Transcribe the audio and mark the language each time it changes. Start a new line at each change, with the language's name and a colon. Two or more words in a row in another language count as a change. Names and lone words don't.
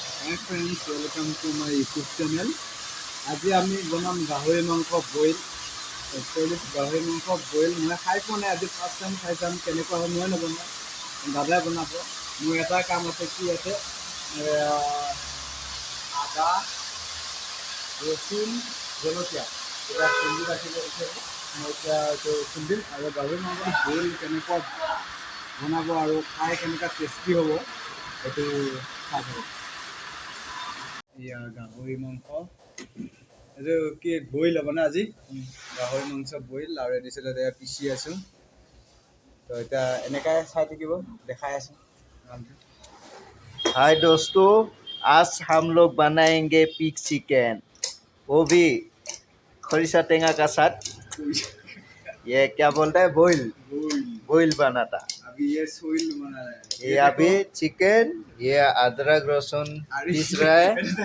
English: Hi friends, welcome to my YouTube channel.
Assamese: আজি আমি বনাম গাহৰি মাংস বইল। একচুৱেলি গাহৰি মাংস বইল মই খাই পোৱা নাই, আজি
English: first time
Assamese: খাই চাম কেনেকুৱা হয়। মই নবনাওঁ, দাদাই বনাব। মোৰ এটা কাম আছে, কি আছে, আদা, ৰচুন, জলকীয়া এতিয়া খুন্দি ৰাখিব বিচাৰোঁ। মই এতিয়া এইটো খুন্দিম আৰু গাহৰি মাংস বইল কেনেকুৱা বনাব আৰু খাই কেনেকুৱা টেষ্টি হ'ব সেইটো চাই থাকক। এয়া গাহৰি মাংস, এইটো কি বইল হ'ব না আজি? গাহৰি মাংস বইল আৰু দিছিলে এতিয়া পিচি আছোঁ। তো এতিয়া এনেকৈ চাই থাকিব, দেখাই আছোঁ।
Hindi: हाय दोस्तों, आज हम लोग बनाएंगे
English: pig chicken,
Hindi: वो भी
Assamese: খৰিচা টেঙা
Hindi: का साथ। ये क्या बोलता है,
English: boil boil
Hindi: बनाता। अभी ये सोइल बना रहा है, ये अभी चिकन, ये अदरक लहसुन पीस रहा है।